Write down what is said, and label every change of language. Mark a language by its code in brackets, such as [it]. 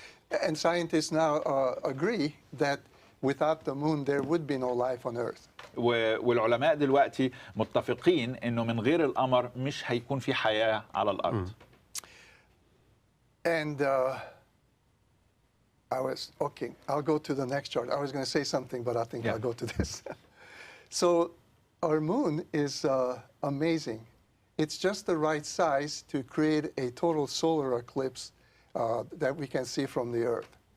[en] And scientists now agree that without the moon there would be no life on Earth. [ar] والعلماء دلوقتي متفقين انه من غير القمر مش هيكون في حياه على الارض. [en] And I'll go to the next chart. I was going to say something, but I think I'll go to this. So our moon is amazing. It's just the right size to create a total solar eclipse that we can see from the Earth.